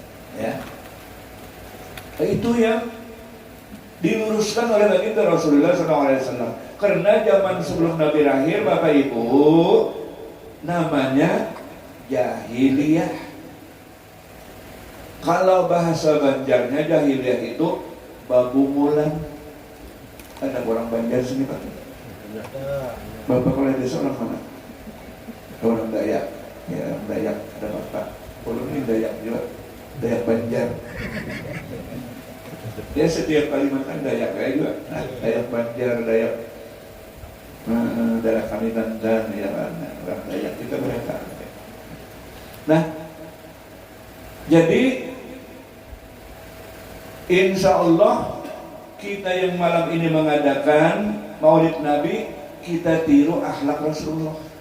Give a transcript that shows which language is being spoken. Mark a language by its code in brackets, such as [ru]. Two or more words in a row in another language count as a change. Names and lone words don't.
[id] Ya, itu yang diluruskan oleh baginda Rasulullah SAW. Karena zaman sebelum Nabi lahir, Bapak Ibu, namanya jahiliyah. Kalau bahasa Banjarnya jahiliyah itu babu mulan. Ada orang Banjar sini Pak? Bapak Kepala Desa orang mana? Orang Dayak. Ya, Dayak ada Bapak. Kalau ini Dayak juga. Dayak Banjar. Ya setiap Kalimantan Dayak kayak juga. Nah, Dayak Banjar, Dayak daerah Kalimantan ya kan. Orang Dayak kita mereka. Nah, jadi [ar] إن شاء الله [id] kita yang malam ini mengadakan Maulid Nabi, kita tiru akhlak Rasulullah.